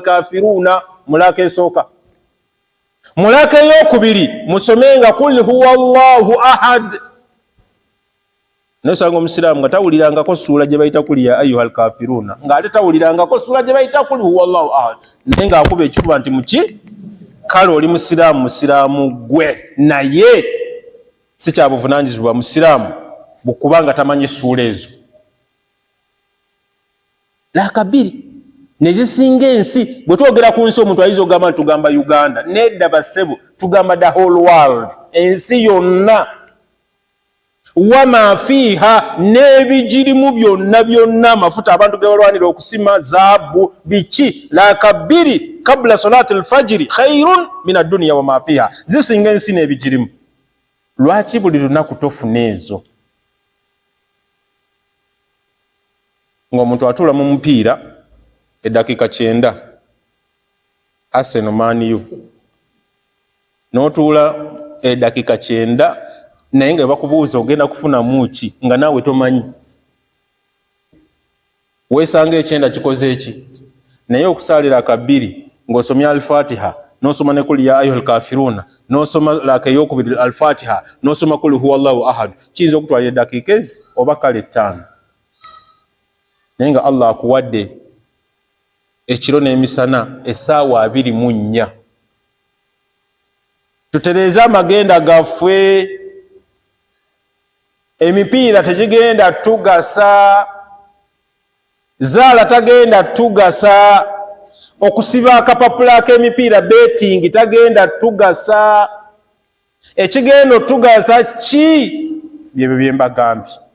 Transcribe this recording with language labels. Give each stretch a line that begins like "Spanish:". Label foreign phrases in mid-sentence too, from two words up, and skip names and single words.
Ganda: kafiruna muraka esooka mulaka eyokubiri musomenga
Arabic: قل هو الله أحد
Ganda: nosanga omusiraamu nga tawulirangako ssuula gye bayita
Arabic: قل يا أيها الكافرون
Ganda: ng'ate tawulirangako ssuula gye bayita
Arabic: قل هو الله أحد
Ganda: naye ng'akuba ekifuba nti muki kale oli musiraamu gwe naye si kya buvunaanyizibwa musiraamu bukubanga tamanyi ssuula ezo laka 2 nezisinga ensi bwe twogera ku nsi omuntu ayinza ogamba nti tugamba Uganda nedda bassebo tugamba
English: the whole world
Ganda: ensi yonna
Arabic: وما فيها
Ganda: n'ebigirimu byonna amafuta abantu ge balwanira okusima zaabu biki laka 2
Arabic: قبل صلاة الفجر خير من الدنيا وما فيها
Ganda: zisinga ensi n'ebigirimu lwaki buli lunaku tofuna ezo ng'omuntu atula mu mupiira eddakiika 9 Arsenal Man U n'otuula eddakiika 9 naye nga bakubuuza ogenda kufuna muki nga naawe tomanyi weesanga 9 kikoze eki naye okusaalira aka 2 ng'osomya al-Fatiha n'osoma ne
Arabic: قل يا أيها الكافرون
Ganda: n'osoma laka eyokubiri al-Fatiha n'osoma
Arabic: قل هو الله أحد
Ganda: kiyinza okutwalira eddakiika ezi oba kale 5 naye nga Allah akuwadde ekiro n'emisana essaawa 24 tutereeze amagenda gaffe emipiira tegigenda tugasa zaala tagenda tugasa okusiba akapapula ak'emipiira betting tagenda tugasa ekigenda tugasa ki byebyo byembagambye